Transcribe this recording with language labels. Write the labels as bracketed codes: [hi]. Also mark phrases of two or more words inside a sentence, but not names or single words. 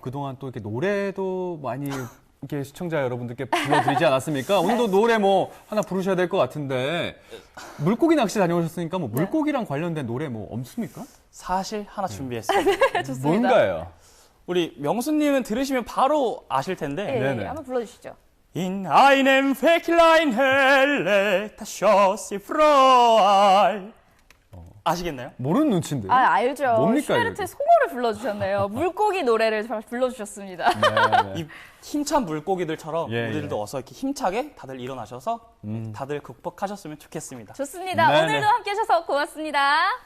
[ko] 그동안 또 이렇게 노래도 많이 이렇게 시청자 여러분들께 불러드리지 않았습니까? 오늘도 노래 하나 부르셔야 될 것 같은데 물고기 낚시 다녀오셨으니까 물고기랑 관련된 노래 없습니까? 사실 하나 준비했어요. 좋습니다. 뭔가요? 우리 명수님은 들으시면 바로 아실 텐데. 네, 한번 불러주시죠. [de] In einem Fäcklein helle, das schoss sie frei. [ko] 아시겠나요? 모르는 눈치인데요. 알죠. 뭡니까, 슈베르트의 송어를 불러주셨네요. 물고기 노래를 불러주셨습니다. 이 힘찬 물고기들처럼 예, 우리들도 어서 이렇게 힘차게 다들 일어나셔서 다들 극복하셨으면 좋겠습니다. 좋습니다. 네네. 오늘도 함께 해주셔서 고맙습니다.